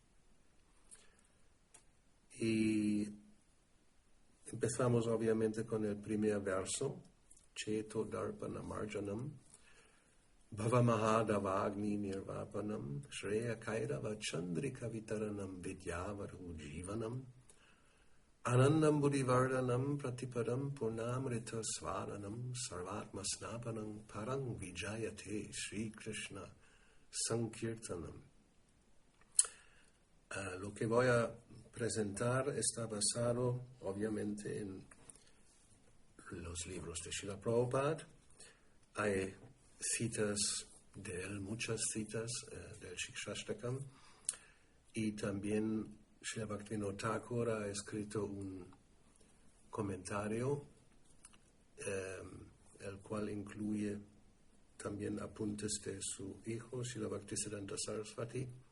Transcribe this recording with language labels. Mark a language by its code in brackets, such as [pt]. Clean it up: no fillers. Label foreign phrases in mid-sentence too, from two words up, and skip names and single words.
[es] Y empezamos obviamente con el primer verso, [sa] Cheto Darpana Marjanam, Bhavamahadavagni Nirvapanam, Shreya Kairava Chandrika Vitaranam Vidyavaru Jivanam, Anandam Buddhivardhanam Pratipadam Purnamrita Svaranam Sarvatma Snapanam Parang Vijayate Sri Krishna Sankirtanam. [es] Lo que voy a presentar está basado obviamente en los libros de Srila Prabhupada. Hay citas de él, muchas citas del Shikshashtakam, y también Srila Bhaktivinoda Thakur ha escrito un comentario, el cual incluye también apuntes de su hijo, Srila Bhaktisiddhanta Saraswati.